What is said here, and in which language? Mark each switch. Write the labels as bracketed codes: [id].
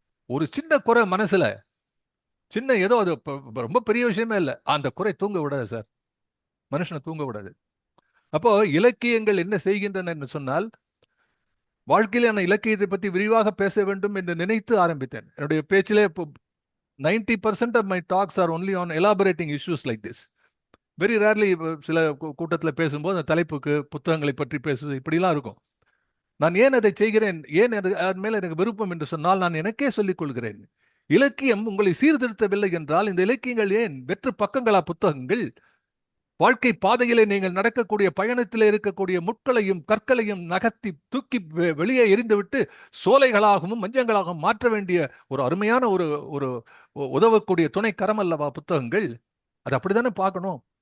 [ta] ஒரு சின்ன குறை மனசுல, சின்ன ஏதோ, அது ரொம்ப பெரிய விஷயமே இல்லை, அந்த குறை தூங்க விடாது சார், மனுஷனை தூங்க விடாது. அப்போ இலக்கியங்கள் என்ன செய்கின்றன என்று சொன்னால், வாழ்க்கையில நான் இலக்கியத்தை பற்றி விரிவாக பேச வேண்டும் என்று நினைத்து ஆரம்பித்தேன். என்னுடைய பேச்சிலே [en] 90% of my talks are only on elaborating issues like this. [ta] Very rarely சில கூட்டத்தில் பேசும்போது அந்த தலைப்புக்கு புத்தகங்களை பற்றி பேசுவது இப்படிலாம் இருக்கும். நான் ஏன் அதை செய்கிறேன், ஏன் அதன் மேல எனக்கு விருப்பம் என்று சொன்னால், நான் எனக்கே சொல்லிக் கொள்கிறேன், இலக்கியம் உங்களை சீர்திருத்தவில்லை என்றால் இந்த இலக்கியங்கள் ஏன்? வெற்று பக்கங்களா புத்தகங்கள்? வாழ்க்கை பாதையிலே நீங்கள் நடக்கக்கூடிய பயணத்திலே இருக்கக்கூடிய முட்களையும் கற்களையும் நகர்த்தி தூக்கி வெளியே எரிந்துவிட்டு சோலைகளாகவும் மஞ்சங்களாகவும் மாற்ற வேண்டிய ஒரு அருமையான ஒரு உதவக்கூடிய துணை கரம் அல்லவா புத்தகங்கள்? அது அப்படித்தானே பார்க்கணும்.